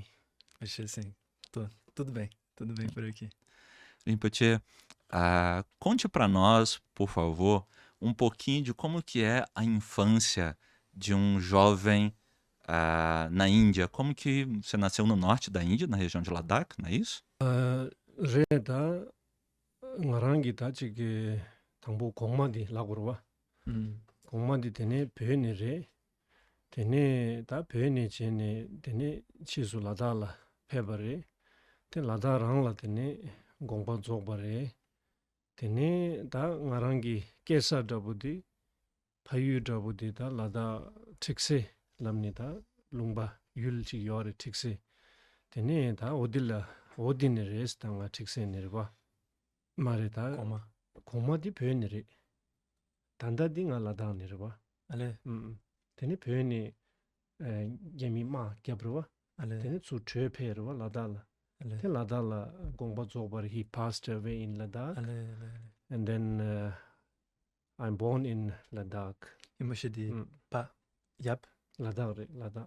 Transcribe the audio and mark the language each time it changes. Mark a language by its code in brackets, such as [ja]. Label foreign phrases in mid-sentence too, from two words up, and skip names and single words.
[pt] Achei assim, tudo bem por aqui. Rinpoche, conte para nós, por favor, um pouquinho de como que é a infância de um jovem na Índia. Como que você nasceu no norte da Índia, na região de Ladakh, não é isso? [lbj] Reda, ngarangi ta chigi tangbo kongmadi lagurwa. Kongmadi tene peyni re, tene ta peyni chene, tene chisu lada la peba re, ten lada rangla tene gongpa dzogba re, tene ta ngarangi kesa dabudi, payu dabudi ta lada tikse lamni ta lungba yul chi yore tikse. Tene ta odini res ta nga tikse nirwa. Mare ta [pt] Como? [lbj] koma di pyo niri. Tanda di nga lada nirwa. Ale, Tene pyo ni gemi maa gyabrwa. ale, Tene tsu chö pyo rwa lada la. ale, Tene lada la gongpa dzogbar [en] he passed away in Ladakh. [lbj] ale. [en] And then I'm born in Ladakh. [lbj] Imoshe di pa, yap, Ladakh re, Ladakh.